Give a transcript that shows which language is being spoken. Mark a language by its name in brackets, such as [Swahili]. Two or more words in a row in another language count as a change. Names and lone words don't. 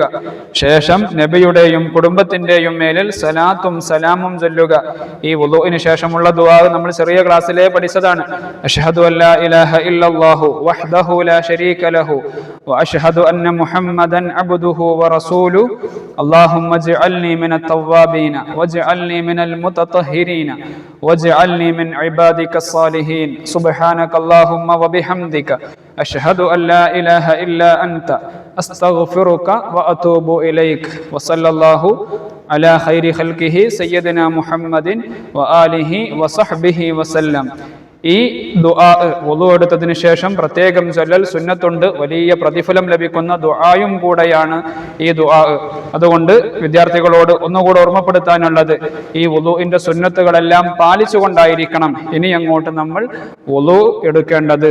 [Malayalam] ശേഷം നബിയുടെയും കുടുംബത്തിന്റെയും മേലിൽ സലാത്തും സലാമും ചൊല്ലുക. ഈ വുളുഇന് ശേഷമുള്ള ദുആ നമ്മൾ ചെറിയ ക്ലാസ്സിലെ പഠിച്ചതാണ്. [Arabic] أشهد ألا إله إلا الله وحده لا شريك له وأشهد أن محمدا عبده ورسوله اللهم اجعلني من التوابين واجعلني من المتطهرين واجعلني من عبادك الصالحين سبحانك اللهم وبحمدك أشهد أن لا إله إلا أنت أستغفرك وأتوب إليك وصلى الله على خير خلقه سيدنا محمد وآله وصحبه وسلم. [Malayalam] ഈ ദുആ വുളു എടുത്തതിന് ശേഷം പ്രത്യേകം ചൊല്ലൽ സുന്നത്തുണ്ട്. വലിയ പ്രതിഫലം ലഭിക്കുന്ന ദുആയും കൂടെയാണ് ഈ ദുആ. അതുകൊണ്ട് വിദ്യാർത്ഥികളോട് ഒന്നുകൂടെ ഓർമ്മപ്പെടുത്താനുള്ളത്, ഈ വുളുഇന്റെ സുന്നത്തുകളെല്ലാം പാലിച്ചുകൊണ്ടായിരിക്കണം ഇനി അങ്ങോട്ട് നമ്മൾ വുളു എടുക്കേണ്ടത്.